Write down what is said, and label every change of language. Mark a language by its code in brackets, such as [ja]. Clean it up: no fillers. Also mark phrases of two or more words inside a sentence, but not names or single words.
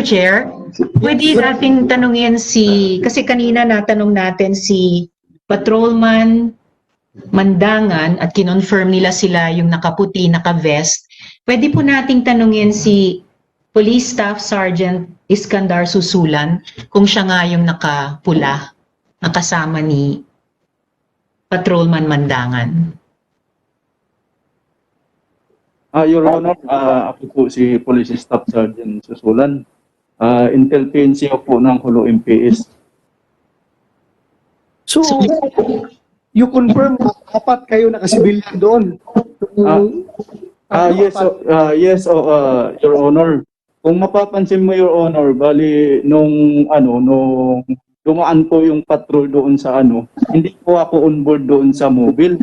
[tl] Chair, pwede nating tanungin kasi kanina natanong natin si Patrolman Mandangan at kinonfirm nila sila yung nakaputi, naka-vest. Pwede po nating tanungin si Police Staff Sergeant Iskandar Susulan kung siya nga yung nakapula, nakasama ni Patrolman Mandangan. [en] Your Honor, [tl] ako po si Police Staff Sergeant Susulan. Intel PNCO po ng Hulu MPS. [en] So, you confirm [tl] apat kayo nakasibilyan doon? [en] Yes, Your Honor. [tl] Kung mapapansin mo, [en] Your Honor, [tl] bali nung dumaan po yung patrol doon sa hindi po ako [en] on board [tl] doon sa mobile.